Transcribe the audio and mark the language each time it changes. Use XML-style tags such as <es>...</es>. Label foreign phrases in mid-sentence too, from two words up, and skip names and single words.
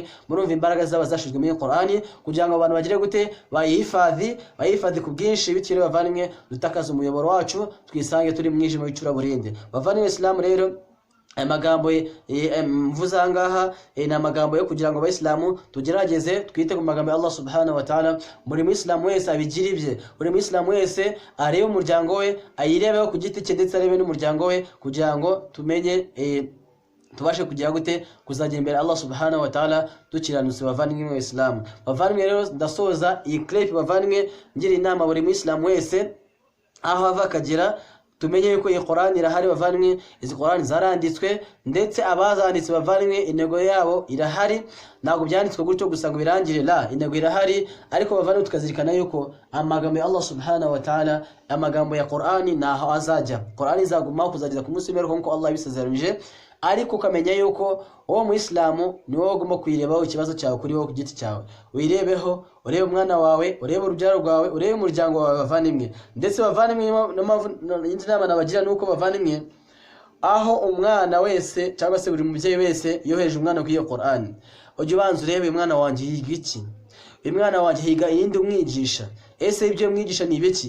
<rw>Murumva imbaraga zaba zashizwe muri Qur'an kugira ngo abantu bagire gute bayihifadhi ku bwinshi, bityo bavandimwe dutakaza umuyoboro wacu, twisange turi mwijima w'icuraburinde bavandimwe Islam. Rero amagambo mvuza ngaha ni amagambo yo kugira ngo abayisilamu tugerageze twite ku magambo ya Allah</rw> <ar>سبحانه وتعالى.</ar> <rw>Buri muislamu wese abigira ibye, buri muislamu wese arebe umuryango we, ayirebeho ku giti cye, ndetse arebe n'umuryango we, kugira ngo tumenye tubashe kugira gute kuzagera imbere Allah</rw> <ar>سبحانه وتعالى</ar> <rw>dukiranutse bavandimwe w'Islam. Bavandimwe rero ndasoza iyi clip bavandimwe ngira inama buri muislamu wese aho ava akagera, tumenye yuko iyi Qur'an irahari bavandimwe. Izi Qur'an zaranditswe, ndetse abazanditse bavandimwe intego yabo irahari, ntabwo byanditswe gutyo gusa ngo birangire, la, intego irahari. Ariko bavandimwe tukazirikana yuko amagambo ya Allah</rw> <ar>سبحانه وتعالى,</ar> <rw>amagambo ya Qur'an naho azajya, Qur'an izaguma kuzageza ku munsi w'imperuka nk'uko Allah yabisezeranije. Ariko ukamenya yuko uwo muislamu ni wowe ugomba kuyirebaho ikibazo cyawe kuri wowe ku giti cyawe, wirebeho, urebe umwana wawe, urebe urubyaro rwawe, urebe umuryango wawe bavandimwe. Ndetse bavandimwe indi nama nabagira nuko bavandimwe, aho umwana wese cyangwa se buri mubyeyi wese yoheje umwana kuri iyo Qur'an, ujye ubanza urebe umwana wanjye yiga iki, umwana wanjye higa iyindi umwigisha, ese ibyo mwigisha ni ibiki?</rw>